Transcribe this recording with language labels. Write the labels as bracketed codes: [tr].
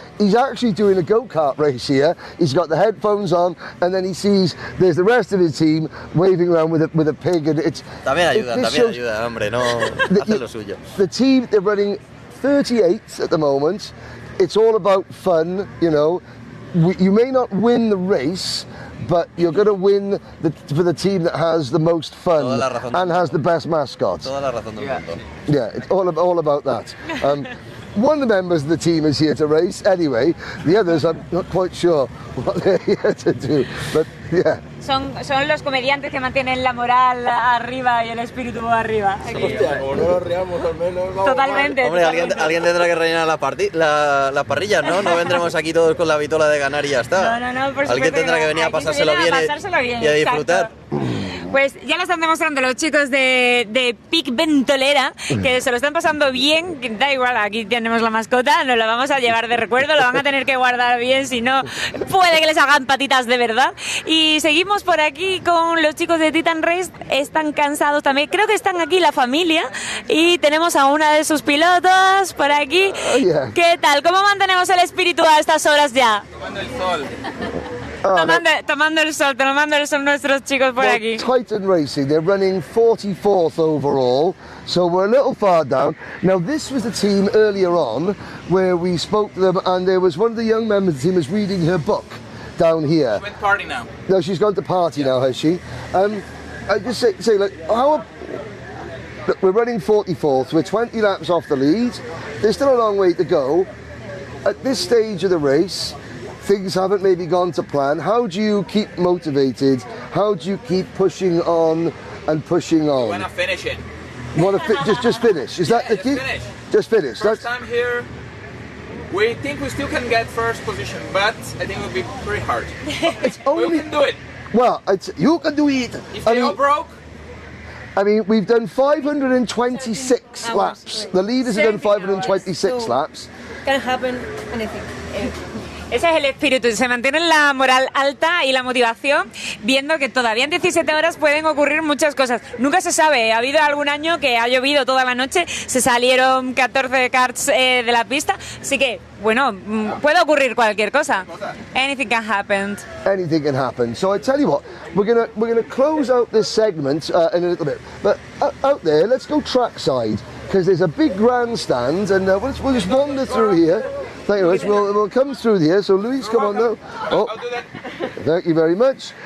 [en] He's actually doing a go-kart race here. He's got the headphones on, and then he sees there's the rest of his team waving around with a pig, and it's [es] También ayuda, hombre, no hace lo suyo. [en] The team, they're running 38 at the moment. It's all about fun, you know. You may not win the race, but you're going to win for the team that has the most fun and has the best mascot. [es] Toda la razón del mundo. [en] Yeah, it's all about that. One of the members of the team is here to race anyway. The others, I'm not quite sure what they're here to do, but yeah. [es] Son los comediantes que mantienen la moral arriba y el espíritu arriba. Hostia, como no nos riamos al menos. Vamos. Totalmente. Hombre, alguien tendrá que rellenar las parrillas, ¿no? No vendremos aquí todos con la vitola de ganar y ya está. No, por supuesto. Alguien tendrá que venir a pasárselo bien y a disfrutar. Pues ya lo están demostrando los chicos de Pic Ventolera, que se lo están pasando bien, que da igual, aquí tenemos la mascota, nos la vamos a llevar de recuerdo, lo van a tener que guardar bien, si no puede que les hagan patitas de verdad. Y seguimos por aquí con los chicos de Titan Race, están cansados también, creo que están aquí la familia, y tenemos a una de sus pilotos por aquí. ¿Qué tal? ¿Cómo mantenemos el espíritu a estas horas ya? Tomando el sol. Tomando el sol nuestros chicos por aquí. [en] Titan Racing, they're running 44th overall, so we're a little far down. Now this was the team earlier on where we spoke to them, and there was one of the young members of the team was reading her book down here. She went party now. No, she's gone to party now, has she? I just say like, look, we're running 44th, we're 20 laps off the lead, there's still a long way to go. At this stage of the race, things haven't maybe gone to plan. How do you keep motivated? How do you keep pushing on and pushing on? You want to finish it. Just finish. Is that the key? Finish. Just finish. First time here. We think we still can get first position, but I think it will be pretty hard. It's only, we can do it. Well, you can do it. If they all broke. I mean, we've done 526 laps. The leaders have done 526 laps. Can happen anything. [es] Ese es el espíritu, se mantiene la moral alta y la motivación, viendo que todavía en 17 horas pueden ocurrir muchas cosas. Nunca se sabe, ha habido algún año que ha llovido toda la noche, se salieron 14 karts de la pista, así que, bueno, puede ocurrir cualquier cosa. [en] Anything can happen. Anything can happen. So I tell you what, we're gonna close out this segment in a little bit. But out there, let's go trackside, because there's a big grandstand, and we'll just wander through here. Thank you very much. We'll come through here. So Luis, come on now. Oh, thank you very much.